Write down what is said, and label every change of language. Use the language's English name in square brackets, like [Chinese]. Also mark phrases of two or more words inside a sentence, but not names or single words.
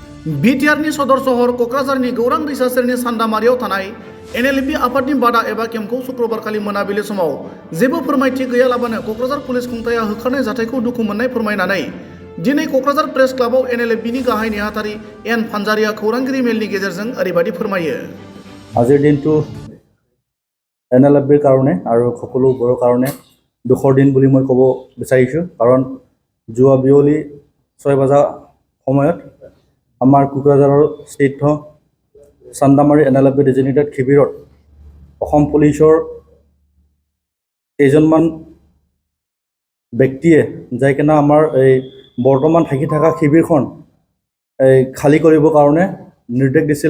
[Bodo] बिटिआरनि सदर सहर क'क्राझारनि गौरां दैसा सेरनि सान्दामारियाव थानाय एनएलपि आफादनि बादा एबा केम्पखौ शुक्रबारखालि मोनाबिलि समाव जेबो फोरमायथि गैयालाबानो क'क्राझार पुलिस खुंथाया होखारनाय जाथायखौ दुखु मोननाय फोरमायनानै दिनै क'क्राझार प्रेस क्लाबाव एनएलपिनि गाहाय नेहाथारि एन फानजारिया खौरांगिरि मेलनि गेजेरजों ओरैबायदि फोरमायो। [Assamese] আজিৰ দিনটো এনএলএফবিৰ কাৰণে আৰু সকলোবোৰৰ কাৰণে দুখৰ দিন বুলি মই ক'ব বিচাৰিছোঁ, কাৰণ যোৱা বিয়লি 6 বজা সময়ত আমাৰ কোকৰাঝাৰৰ স্থিত চান্দামাৰী এনএলএফবি ডেজিগনেটেড শিবিৰত অসম পুলিচৰ কেইজনমান ব্যক্তিয়ে যাই কিনে আমাৰ এই বৰ্তমান থাকি থকা শিবিৰখন খালী কৰিবৰ কাৰণে নিৰ্দেশ দিছিল।